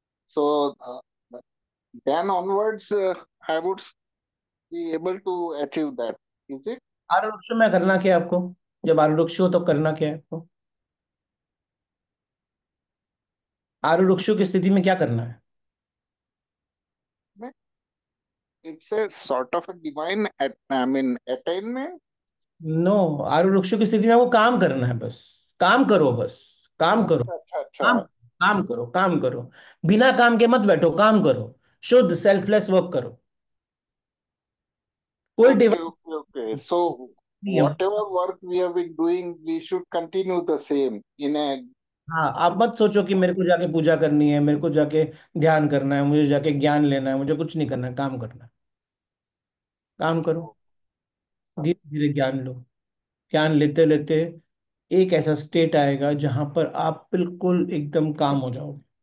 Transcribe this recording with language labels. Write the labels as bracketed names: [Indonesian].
[English] So then onwards, I would be able to achieve that. Is it? [Hindi] आरुरुक्षो में करना क्या है आपको? जब आरुरुक्षो हो तो करना क्या है आपको? आरुरुक्षो की स्थिति में क्या करना है? [English] It's a sort of a divine, I mean, attainment. No, [Hindi] आरुरुक्षो की स्थिति में आपको काम करना है बस। काम करो बस। काम करो। अच्छा अच्छा अच्छा। काम, काम करो, काम करो। बिना काम के मत बैठो, काम करो। शुद्ध सेल्फलेस वर्क करो। कोई [English] Okay, [Hindi] device [English] okay, okay. So [Hindi] नहीं है। [English] whatever work we have been doing, we should continue the same in a. [Hindi] हाँ, आप मत सोचो कि मेरे को जाके पूजा करनी है, मेरे को जाके ध्यान करना है, मुझे जाके ज्ञान लेना है, मुझे कुछ नहीं करना है, काम करना है। काम करो। धीरे धीरे ज्ञान लो। ज्ञान लेते लेते एक ऐसा स्टेट आएगा जहां पर आप बिल्कुल एकदम काम हो जाओगे।